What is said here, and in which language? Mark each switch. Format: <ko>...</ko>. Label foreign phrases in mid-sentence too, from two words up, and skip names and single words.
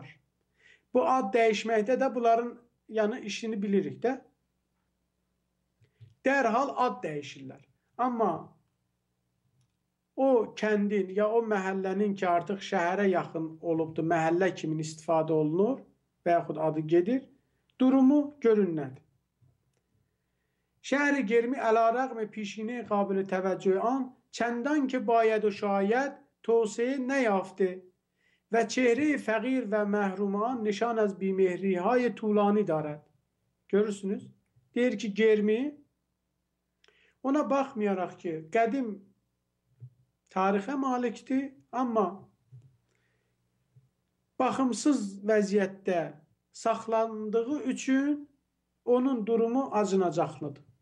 <az>Bu ad dəyişməkdə də bunların işini bilirik də. Dərhal ad dəyişirlər. Amma o kəndin ya o məhəllənin ki, artıq şəhərə yaxın olubdur, məhəllə kimi istifadə olunur və yaxud adı gedir, durumu görünmədi.</az> <fa>شهر گرمی علیرغم پیشینه قابل توجه آن چندان که باید و شاید توسعه نیافته و چهره فقیر و محروم آن نشان از بیمهری های طولانی دارد.</fa> <az>Görürsünüz. Deyir ki Germi ona baxmayaraq ki qədim tarixə malikdir, amma baxımsız vəziyyətdə saxlandığı üçün onun durumu acınacaqlıdır.</az>